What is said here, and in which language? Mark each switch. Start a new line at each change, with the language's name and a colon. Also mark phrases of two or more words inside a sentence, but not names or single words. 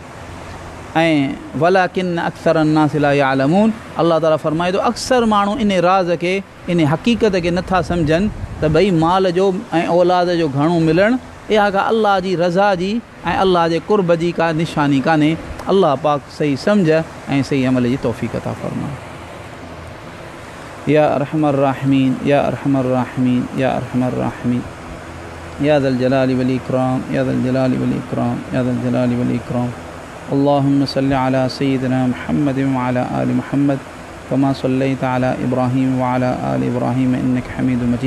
Sindhi: ऐं
Arabic: ولكن أكثر الناس لا يعلمون,
Sindhi: अलाह ताला फरमाए थो अक्सर माण्हू इन राज़ खे, इन हक़ीक़त खे नथा सम्झनि त भई माल जो ऐं औलाद जो घणो मिलणु इहा का अलाह जी रज़ा जी ऐं अलाह जे कुर्ब जी का निशानी कान्हे। अलाह पाक सही सम्झ ऐं सही अमल जी तौफ़ीक़ अता फ़रमाए।
Arabic: يا أرحم الراحمين، يا أرحم الراحمين، يا أرحم الراحمين، يا ذا الجلال والإكرام، يا ذا الجلال والإكرام، يا ذا الجلال والإكرام. اللهم صل على سيدنا محمد وعلى آل محمد كما صليت على إبراهيم وعلى آل إبراهيم إنك حميد مجيد.